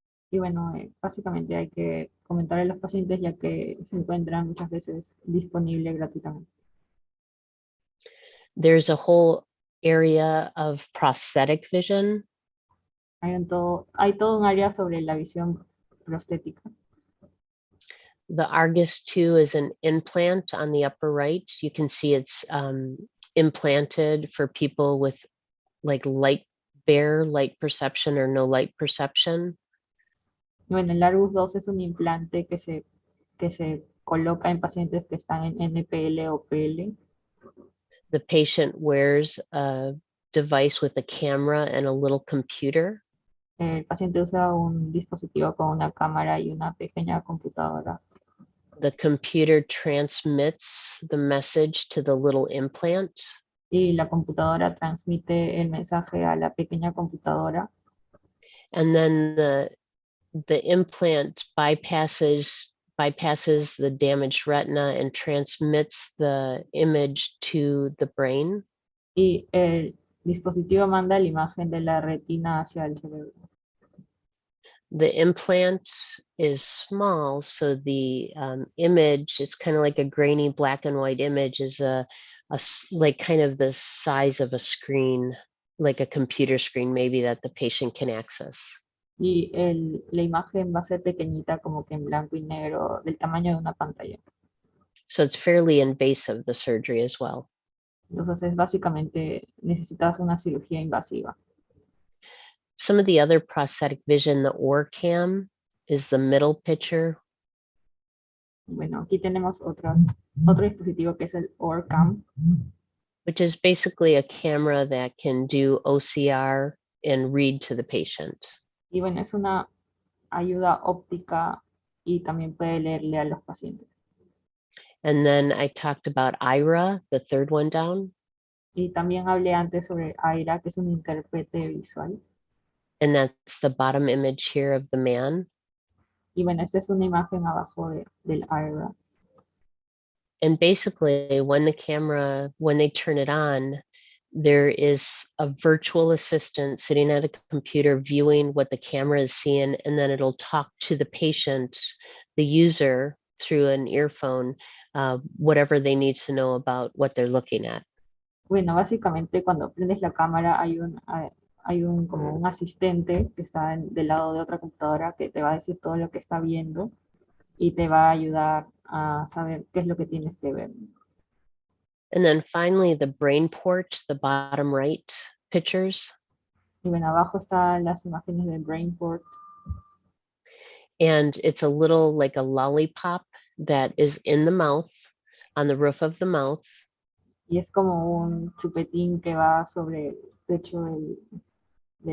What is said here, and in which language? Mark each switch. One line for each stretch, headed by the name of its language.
Spanish: Y bueno, básicamente hay que comentar a los pacientes ya que se encuentran muchas veces disponibles gratuitamente.
English: There's a whole area of prosthetic vision.
Spanish: Hay todo un área sobre la visión prostética.
English: The Argus 2 is an implant on the upper right. You can see it's implanted for people with like bare light perception or no light perception.
Spanish: Bueno, el Argus 2 es un implante que se coloca en pacientes que están en NPL o PL.
English: The patient wears a device with a camera and a little computer.
Spanish: El paciente usa un dispositivo con una cámara y una pequeña computadora.
English: The computer transmits the message to the little implant.
Spanish: Y la computadora transmite el mensaje a la pequeña computadora.
English: And then the implant bypasses the damaged retina and transmits the image to the brain.
Spanish: Y el dispositivo manda la imagen de la retina hacia el cerebro.
English: The implant is small, so the image, it's kind of like a grainy black and white image, is like kind of the size of a screen, like a computer screen maybe that the patient can access.
Spanish: Y la imagen va a ser pequeñita, como que en blanco y negro, del tamaño de una pantalla.
English: So it's fairly invasive, the surgery as well.
Spanish: Entonces, básicamente, necesitas una cirugía invasiva.
English: Some of the other prosthetic vision, the OrCam is the middle picture.
Spanish: Bueno, aquí tenemos otro dispositivo que es el OrCam,
English: which is basically a camera that can do OCR and read to the patient.
Spanish: y bueno, es una ayuda óptica y también puede leerle a los pacientes.
English: And then I talked about IRA, the third one down.
Spanish: Y también hablé antes sobre Aira, que es un intérprete visual.
English: And that's the bottom image here of the man.
Spanish: Y bueno, esta es una imagen abajo del Aira.
English: And basically, when they turn it on, there is a virtual assistant sitting at a computer viewing what the camera is seeing, and then it'll talk to the patient, the user, through an earphone, whatever they need to know about what they're looking at.
Spanish: Bueno, básicamente cuando prendes la cámara hay un como un asistente que está del lado de otra computadora que te va a decir todo lo que está viendo y te va a ayudar a saber qué es lo que tienes que ver.
English: And then finally, the brain port, the bottom right pictures.
Spanish: Y bueno, abajo están las imágenes de Brainport.
English: And it's a little like a lollipop that is in the mouth, on the roof of the mouth.
Spanish: Y es como un chupetín que va sobre el techo de la